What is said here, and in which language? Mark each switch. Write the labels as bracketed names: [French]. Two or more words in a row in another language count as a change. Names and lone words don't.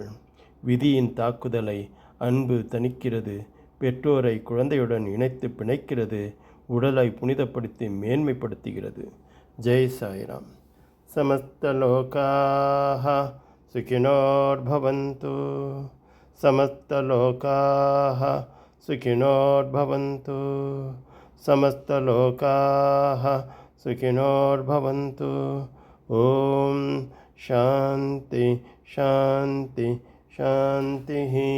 [Tamil] விதியின் தாக்குதலை அன்பு தணிக்கிறது. பெற்றோரை குழந்தையுடன் இணைத்து பிணைக்கிறது. உடலை புனிதப்படுத்தி மேன்மைப்படுத்துகிறது. [Sanskrit] जय साईराम। समस्तलोकाः सुखिनोर्भवन्तु. समस्तलोकाः सुखिनोर्भवन्तु. समस्तलोकाः सुखिनोर्भवन्तु. ॐ शान्ति शान्ति शान्तिः.